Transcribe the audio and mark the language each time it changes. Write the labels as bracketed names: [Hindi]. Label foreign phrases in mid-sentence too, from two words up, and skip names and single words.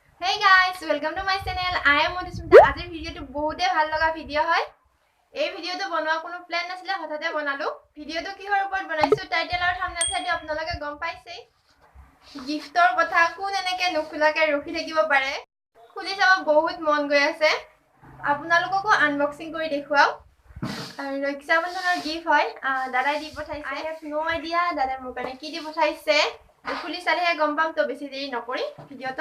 [English] Hey guys, welcome to my channel. I am Madhusmita. [Assamese] আজিৰ ভিডিঅ' টো বহুত ভাল লগা ভিডিঅ' হয়। এই ভিডিঅ' টো বনোৱা কোনো প্লেন নাছিলে হঠাতে বনালোঁ. ভিডিঅ' টো কিহৰ ওপৰত বনাইছোঁ টাইটেল আৰু থাম্বনেইল চাই আপোনালোকে গম পাইছে. গিফটৰ কথা কোনে এনেকে নুখুলাকৈ ৰাখি থাকিব পাৰে. খুলি চাবলৈ বহুত মন গৈ আছে। আপোনালোককো আনবক্সিং কৰি দেখুৱাওঁ. আৰু ৰক্ষাবন্ধনৰ গিফট হয়। দাদাই দি পঠিয়াইছে. [English] I have no idea [Assamese] দাদাই মোৰ কাৰণে কি দি পঠিয়াইছে. খুলি চালেহে গম পাম তো বেছি দেৰি নকৰি ভিডিওটো